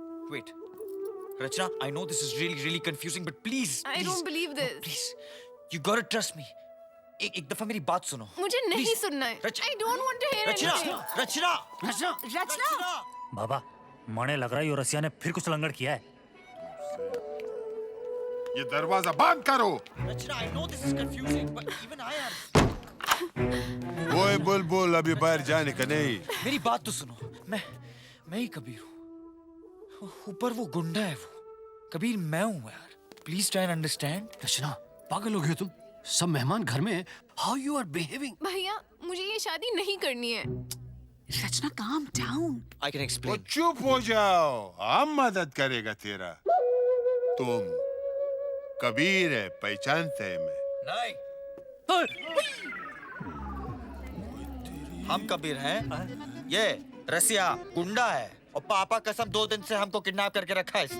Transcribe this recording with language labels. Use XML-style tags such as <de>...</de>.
<en>Wait, Rachna, I know this is really confusing, but please. I don't believe this. Please, you gotta trust me.</en> <hi>एक दफा मेरी बात सुनो। मुझे नहीं सुनना है।</hi> <en>I don't want to hear anything.</en> <hi>रचना। बाबा, मने लग रहा है यो रसिया ने फिर कुछ लंगड़ किया है। ये दरवाजा बंद करो।</hi> <en>Rachna, I know this is confusing, but even I am.</en> <hi>ओए बुलबुल, अभी बाहर जाने का नहीं। मेरी बात तो सुनो। मैं ही कबीर हूँ। ऊपर वो गुंडा है वो। कबीर मैं हूँ यार।</hi> <en>Please try and understand.</en> <hi>रचना, पागल हो गए तुम? सब मेहमान घर में हैं।</hi> <en>How you are behaving?</en> <hi>भैया, मुझे ये शादी नहीं करनी है।</hi> <en>Rachna, calm down. I can explain.</en> <hi>वो चुप हो जाओ, हम मदद करेगा तेरा। तुम कबीर है, पहचानते हैं मैं। नहीं। हम कबीर हैं। ये रसिया गुंडा है और पापा कसम 2 दिन से हमको किडनैप करके रखा है।</hi>